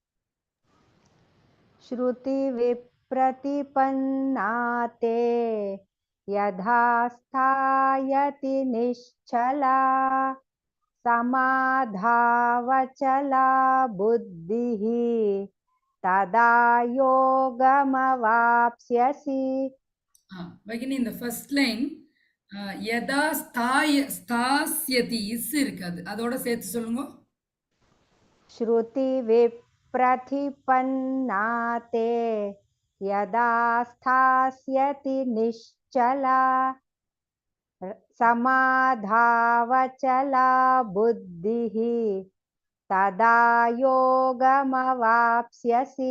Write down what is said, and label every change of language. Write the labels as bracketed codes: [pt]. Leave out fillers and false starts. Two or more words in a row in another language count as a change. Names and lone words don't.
[sa] श्रुतिविप्रतिपन्ना ते यथा स्थायति निश्चला समाधावचला बुद्धिः तदा योगमवाप्स्यसि। [ta] भगिनि [en] in the first line [sa] यदा स्थास्यति [ta] इस् இருக்காது அதோட சேர்த்து சொல்லுங்க [sa] श्रुतिविप्रतिपन्ना ते यदा स्थास्यति निश्चला समाधावचला बुद्धिः तदा योगमवाप्स्यसि।